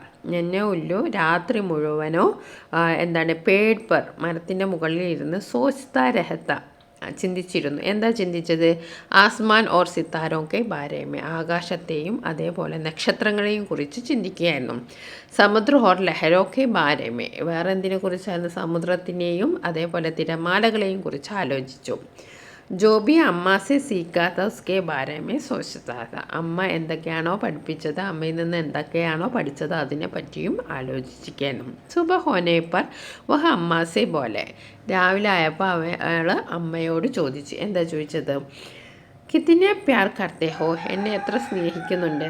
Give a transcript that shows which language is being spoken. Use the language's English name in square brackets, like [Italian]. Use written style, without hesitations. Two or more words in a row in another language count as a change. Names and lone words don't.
[Malayalam] എന്നെ ഉല്ലു രാത്രി മുഴുവനോ എന്താണ് [Hindi] पेड़ पर [Malayalam] മരത്തിൻ്റെ മുകളിൽ ഇരുന്ന് [Hindi] सोचता रहता [Malayalam] ചിന്തിച്ചിരുന്നു. എന്താ ചിന്തിച്ചത്? [Hindi] आसमान और सितारों के बारे में, [Malayalam] ആകാശത്തെയും അതേപോലെ നക്ഷത്രങ്ങളെയും കുറിച്ച് ചിന്തിക്കുകയായിരുന്നു. [Hindi] समुद्र और लहरों के बारे में, [Malayalam] വേറെ എന്തിനെ കുറിച്ചായിരുന്നു? സമുദ്രത്തിനെയും അതേപോലെ തിരമാലകളെയും കുറിച്ച് ആലോചിച്ചു. [Hindi] जो भी അമ്മ से सीखा था उसके बारे में सोचता था. [Malayalam] അമ്മ എന്തൊക്കെയാണോ പഠിപ്പിച്ചത്, അമ്മയിൽ നിന്ന് എന്തൊക്കെയാണോ പഠിച്ചത് അതിനെ പറ്റിയും ആലോചിച്ചിരിക്കണം. [Hindi] सुबह होने पर वह अम्मा से बोले, [Malayalam] രാവിലെ ആയപ്പോൾ അയാൾ അമ്മയോട് ചോദിച്ചു. എന്താ ചോദിച്ചത്? [Hindi] कितने प्यार करते हो, [Malayalam] എന്നെ എത്ര സ്നേഹിക്കുന്നുണ്ട്.